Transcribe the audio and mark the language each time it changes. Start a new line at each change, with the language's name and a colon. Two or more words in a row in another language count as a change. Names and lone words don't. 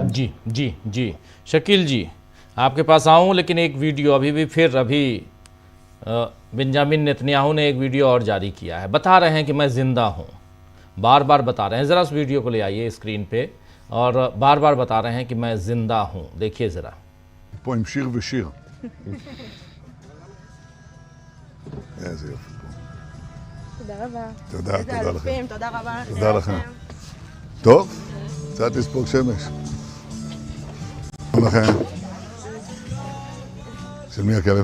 Hindi: जी जी जी शकील जी, आपके पास आऊँ, लेकिन एक वीडियो अभी बेंजामिन नेतन्याहू ने एक वीडियो और जारी किया है। बता रहे हैं कि मैं जिंदा हूँ, बार बार बता रहे हैं। ज़रा उस वीडियो को ले आइए स्क्रीन पे, और बार बार बता रहे हैं कि मैं जिंदा हूँ। देखिए ज़रा।
Hebrew: פה עם שיר ושיר. איזה יופי פה. תודה רבה. תודה, איזה תודה לכם. אלופים, תודה רבה. תודה לכם. טוב, קצת לספוג שמש. שלום לכם. של מי הכלב?